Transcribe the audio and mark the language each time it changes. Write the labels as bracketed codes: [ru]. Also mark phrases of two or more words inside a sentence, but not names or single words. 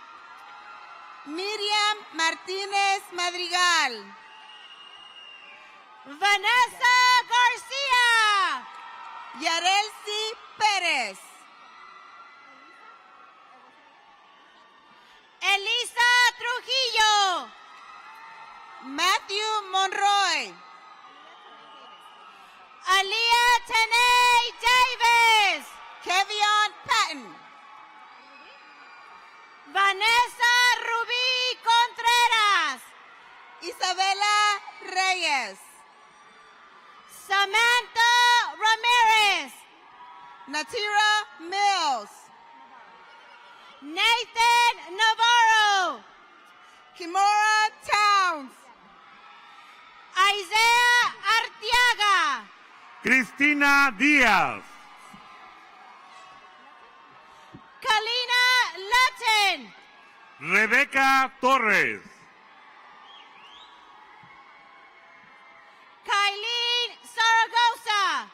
[es] Miriam Martínez Madrigal. Vanessa García. Yarelsi Pérez. Elisa Trujillo. Matthew Monroy. Aliyah Tanay Davis. Kevion Patton. Vanessa Rubí Contreras. Isabela Reyes. Samantha Ramirez. Natira Mills. Nathan Navarro. Kimora Towns. Isaiah Arteaga. Cristina Díaz. Kalina Latin. Rebeca Torres. Kylene Zaragoza.